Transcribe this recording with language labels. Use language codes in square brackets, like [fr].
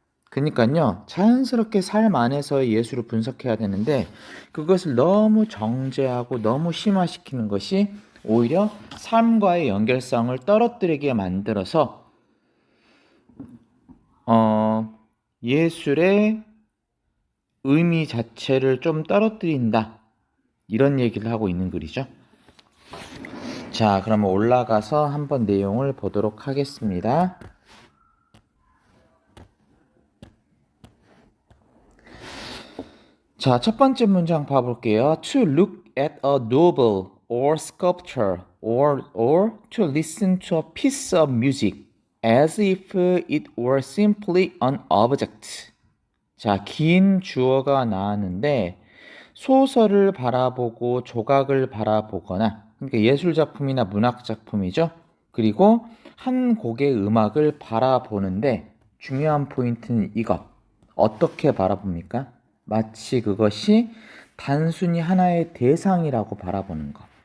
[ko] 그러니까요, 자연스럽게 삶 안에서의 예술을 분석해야 되는데 그것을 너무 정제하고 너무 심화시키는 것이 오히려 삶과의 연결성을 떨어뜨리게 만들어서 예술의 의미 자체를 좀 떨어뜨린다, 이런 얘기를 하고 있는 글이죠. 자, 그러면 올라가서 한번 내용을 보도록 하겠습니다. 자, 첫 번째 문장 봐볼게요. [en] To look at a novel or sculpture or to listen to a piece of music as if it were simply an object. [ko] 자, 긴 주어가 나왔는데 소설을 바라보고 조각을 바라보거나, 그러니까 예술작품이나 문학작품이죠. 그리고 한 곡의 음악을 바라보는데 중요한 포인트는 이것. 어떻게 바라봅니까? 마치 그것이 단순히 하나의 대상이라고 바라보는 것.